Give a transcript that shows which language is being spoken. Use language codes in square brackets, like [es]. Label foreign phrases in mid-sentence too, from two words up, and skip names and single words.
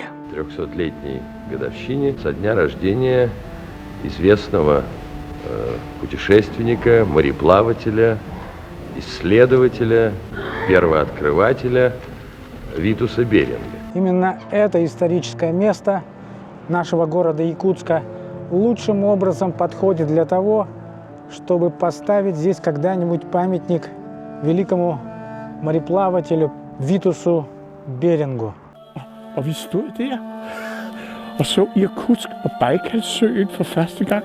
[ru] 300-летней годовщине со дня рождения известного путешественника, мореплавателя, исследователя, первооткрывателя Витуса Беринга. Именно это историческое место нашего города Якутска лучшим образом подходит для того, чтобы поставить здесь когда-нибудь памятник великому мореплавателю Витусу Берингу. [da] Og vi stod der og så Irkutsk og Bajkalsøen for første gang.